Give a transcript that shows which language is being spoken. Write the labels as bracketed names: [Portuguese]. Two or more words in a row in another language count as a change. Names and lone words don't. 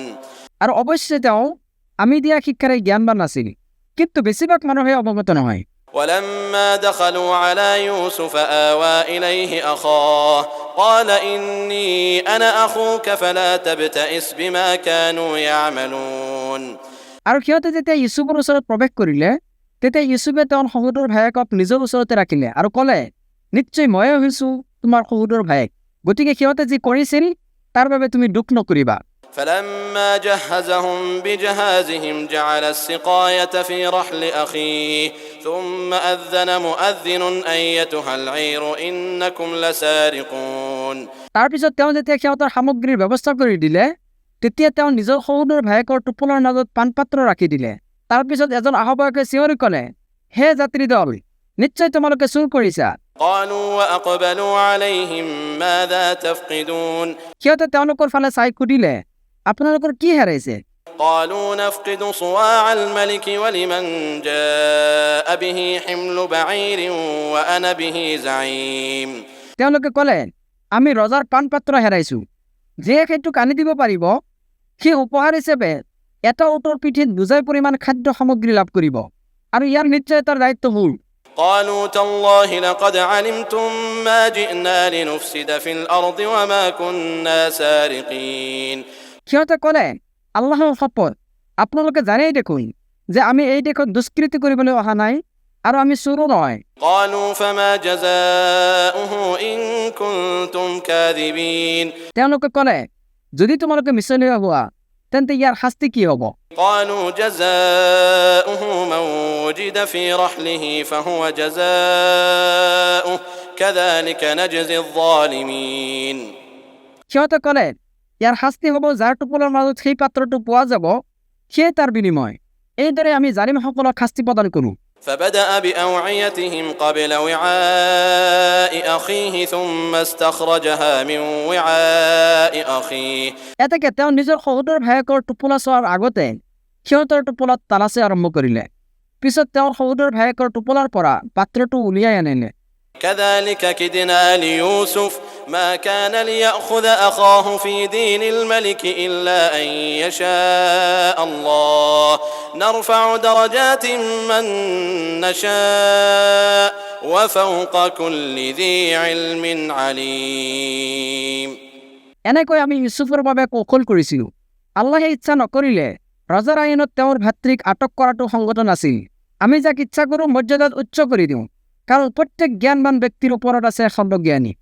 [Assamese] আৰু অৱশ্যে তেওঁ আমি দিয়া শিক্ষাৰে জ্ঞানবান আছিল, কিন্তু বেছিভাগ মানুহে অৱগত নহয়। [Arabic] ولما دخلوا على يوسف آوى إليه أخاه قال إني أنا أخوك فلا تبتئس بما كانوا يعملون। [Assamese] আৰু সিহঁতে যেতিয়া ইউছুফৰ ওচৰত প্ৰৱেশ কৰিলে তেতিয়া ইউছুফে তেওঁৰ সহোদৰ ভায়েকক নিজৰ ওচৰতে ৰাখিলে আৰু ক'লে, নিশ্চয় ময়ে হৈছোঁ তোমাৰ সহোদৰ ভায়েক, গতিকে সিহঁতে যি কৰিছিল তাৰ বাবে তুমি দুখ নকৰিবা। [Arabic] فلما جهزهم بجهازهم جعل السقاية في رحل أخيه ثم أذن مؤذن أيتها العير إنكم لسارقون। [Assamese] তাৰপিছত তেওঁ যেতিয়া সিহঁতৰ সামগ্ৰীৰ ব্যৱস্থা কৰি দিলে তেতিয়া তেওঁ নিজৰ সহোদৰ ভায়েকৰ টোপোলাৰ মাজত পাণপাত্ৰ ৰাখি দিলে। তাৰপিছত এজন আহ্বায়কে চিঞৰি ক'লে, হে যাত্ৰী দল, নিশ্চয় তোমালোকে চুৰ কৰিছা। [Arabic] قالوا وأقبلوا عليهم ماذا تفقدون। [Assamese] সিহঁতে তেওঁলোকৰ ফালে চাই সুধিলে, আপোনালোকৰ কি হেৰাইছে? [Arabic] قالوا نفقد صواع الملك ولمن جاء به حمل بعير وأنا به زعيم। [Assamese] তেওঁলোকে ক'লে, আমি ৰজাৰ পাণপাত্ৰ হেৰাইছো। যিয়ে সেইটোক আনি দিব পাৰিব সেই উপহাৰ হিচাপে এটা উটৰ পিঠিত বুজাই পৰিমাণ খাদ্য সামগ্ৰী লাভ কৰিব, আৰু ইয়াৰ নিশ্চয়তাৰ দায়িত্ব মোৰ। [Arabic] قالوا تالله لقد علمتم ما جئنا لنفسد في الأرض وما كنا سارقين। [Assamese] সিহঁতে ক'লে, আল্লাহৰ শপত, আপোনালোকে জানেই দেখোন যে আমি এই দেশত দুষ্কৃতি কৰিবলৈ অহা নাই আৰু আমি চোৰো নহয়। [Arabic] قالوا فما جزاؤه إن كنتم كاذبين। [Assamese] তেওঁলোকে ক'লে, যদি তোমালোকে মিছলীয়া হোৱা তেন্তে ইয়াৰ শাস্তি কি হ'ব? [Arabic] قالوا جزاؤه من وجد في رحله فهو جزاؤه كذلك نجزي الظالمين। [Assamese] সিহঁতে ক'লে, ইয়াৰ শাস্তি হ'ব যাৰ টোপোলাৰ মাজত সেই পাত্ৰটো পোৱা যাব সেয়ে তাৰ বিনিময়। এইদৰে আমি জালিমসকলক শাস্তি প্ৰদান কৰোঁ। [Arabic] فبدأ بأوعيتهم قبل وعاء أخيه ثم استخرجها من وعاء أخيه। [Assamese] এতেকে তেওঁ নিজৰ সহোদৰ ভায়েকৰ টোপোলা চোৱাৰ আগতে সিহঁতৰ টোপোলাত তালাচি আৰম্ভ কৰিলে। পিছত তেওঁৰ সহোদৰ ভায়েকৰ টোপোলাৰ পৰা পাত্ৰটো উলিয়াই আনিলে। [Arabic] كذلك كدنا ليوسف ما كان ليأخذ أخاه في دين الملك إلا أن يشاء الله نرفع درجات من نشاء وفوق كل ذي علم عليم। [Assamese] এনেকৈ আমি ইউছুফৰ বাবে কৌশল কৰিছিলোঁ। আল্লাহে ইচ্ছা নকৰিলে ৰজাৰ আইনত তেওঁৰ ভাতৃক আটক কৰাটো সংগত নাছিল। আমি যাক ইচ্ছা কৰোঁ মৰ্যাদাত উচ্চ কৰি দিওঁ, কাৰণ প্ৰত্যেক জ্ঞানবান ব্যক্তিৰ ওপৰত আছে সৰ্বজ্ঞানী।